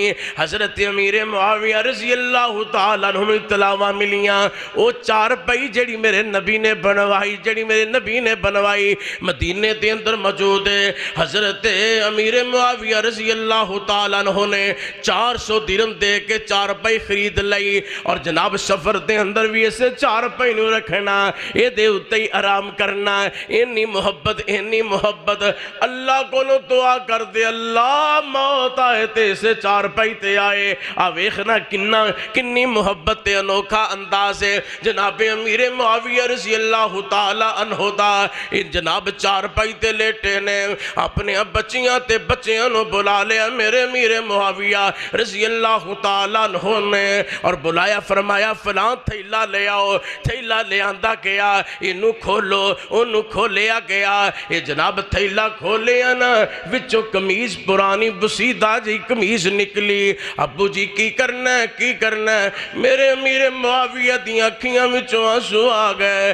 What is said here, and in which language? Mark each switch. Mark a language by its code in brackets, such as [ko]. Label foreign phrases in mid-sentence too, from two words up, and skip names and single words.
[pa] ਹਜ਼ਰਤ ਅਮੀਰ ਮੁਆਵੀਆ [ar] رضي الله تعالى عنه [pa] ਇੱਤਲਾਵਾਂ ਮਿਲੀਆਂ ਵੋ ਚਾਰਪਾਈ ਜਿਹੜੀ ਮੇਰੇ ਨਬੀ ਨੇ ਬਣਵਾਈ, ਜਿਹੜੀ ਮੇਰੇ ਨਬੀ ਨੇ ਬਣਵਾਈ ਮਦੀਨੇ ਕੇ ਅੰਦਰ ਮੌਜੂਦ ਹੈ। ਹਜ਼ਰਤ ਅਮੀਰ ਮੁਆਵੀਆ [ar] رضي الله تعالى عنه [pa] ਨੇ 400 ਦਿਰਹਮ ਦੇ ਕੇ ਚਾਰਪਾਈ ਖ਼ਰੀਦ ਲਈ ਔਰ ਜਨਾਬ ਸਫ਼ਰ ਕੇ ਅੰਦਰ ਭੀ ਇਸੇ ਚਾਰਪਾਈ ਨੂੰ ਰੱਖਣਾ, ਯੇ ਦੇ ਉੱਤੇ ਹੀ ਆਰਾਮ ਕਰਨਾ। ਇੰਨੀ ਮੁਹੱਬਤ ਅੱਲਾਹ ਕੋ ਦੁਆ ਕਰ ਦੇ, ਅੱਲਾਹ ਮੌਤ ਆਏ ਤੋ ਇਸੇ ਚਾਰਪਾਈ ਤੇ ਆਏ। ਆ ਵੇਖਣਾ ਕਿੰਨੀ ਮੁਹੱਬਤ ਤੇ ਅਨੋਖਾ ਅੰਦਾਜ਼ ਹੈ ਜਨਾਬ ਅਮੀਰ ਮੁਆਵੀਆ [ar] رضي الله تعالى عنه [pa] ਦਾ। ਜਨਾਬ ਚਾਰਪਾਈ ਤੇ ਲੇਟੇ ਨੇ ਅਪਣੇ ਬੱਚੀਆਂ ਤੇ ਬੱਚੀਆਂ ਨੂੰ ਬੁਲਾ ਲਿਆ ਮੇਰੇ ਅਮੀਰ ਮੁਆਵੀਆ [ar] رضي الله تعالى عنه [pa] ਨੇ ਔਰ ਬੁਲਾਇਆ, ਫ਼ਰਮਾਇਆ ਫ਼ਲਾਂ ਥੈਲਾ ਲੈ ਆਓ। ਥੈਲਾ ਲੈ ਆਂਦਾ ਗਿਆ, ਇਹਨੂ ਖੋਲ੍ਹੋ, ਓਹਨੂ ਖੋਲ੍ਹਿਆ ਗਿਆ। ਯੇ ਜਨਾਬ ਥੈਲਾ ਖੋਲ੍ਹਿਆ ਨਾ, ਵਿੱਚੋਂ ਕਮੀਜ਼ ਪੁਰਾਣੀ ਬੋਸੀਦਾ ਜਿਹੀ ਕਮੀਜ਼ ਨਿਕਲੀ। ਅੱਬੂ ਜੀ ਕੀ ਕਰਨਾ ਹੈ, ਕੀ ਕਰਨਾ ਹੈ? ਮੇਰੇ ਅਮੀਰ ਮੁਆਵੀਆ ਦੀ ਅੱਖੀਆਂ ਵਿੱਚੋਂ ਅੰਸੂ ਆ ਗਏ।